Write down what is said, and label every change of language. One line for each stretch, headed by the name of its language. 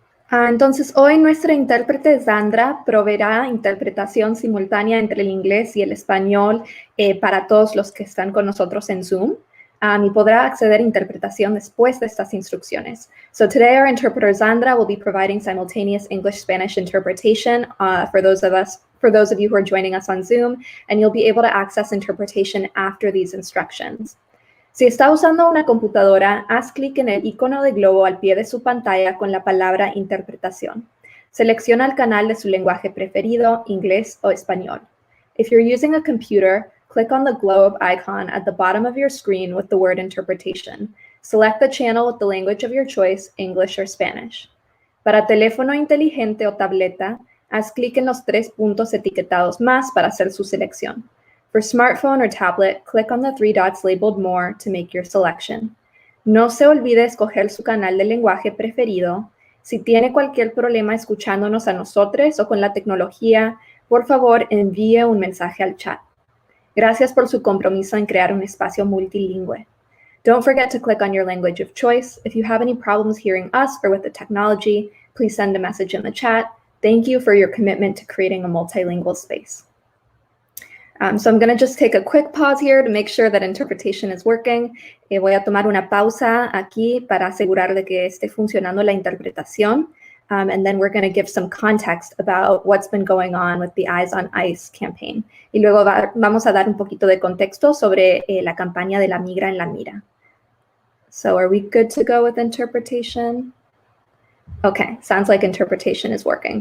Spanish: Entonces, hoy nuestra intérprete Sandra proveerá interpretación simultánea entre el inglés y el español para todos los que están con nosotros en Zoom. Y podrá acceder a interpretación después de estas instrucciones.
English: So today our interpreter Sandra will be providing simultaneous English-Spanish interpretation for those of you who are joining us on Zoom, and you'll be able to access interpretation after these instructions.
Spanish: Si está usando una computadora, haz clic en el icono de globo al pie de su pantalla con la palabra interpretación. Selecciona el canal de su lenguaje preferido, inglés o español.
English: If you're using a computer, click on the globe icon at the bottom of your screen with the word interpretation. Select the channel with the language of your choice, English or Spanish.
Spanish: Para teléfono inteligente o tableta, haz clic en los 3 puntos etiquetados más para hacer su selección.
English: For smartphone or tablet, click on the 3 dots labeled More to make your selection.
Spanish: No se olvide escoger su canal de lenguaje preferido. Si tiene cualquier problema escuchándonos a nosotros o con la tecnología, por favor envíe un mensaje al chat. Gracias por su compromiso en crear un espacio multilingüe.
English: Don't forget to click on your language of choice. If you have any problems hearing us or with the technology, please send a message in the chat. Thank you for your commitment to creating a multilingual space. So I'm going to just take a quick pause here to make sure that interpretation is working.
Spanish: Voy a tomar una pausa aquí para asegurar de que esté funcionando la interpretación.
English: And then we're going to give some context about what's been going on with the Eyes on ICE campaign.
Spanish: Y luego vamos a dar un poquito de contexto sobre la campaña de la migra en la mira.
English: So are we good to go with interpretation? Okay, sounds like interpretation is working.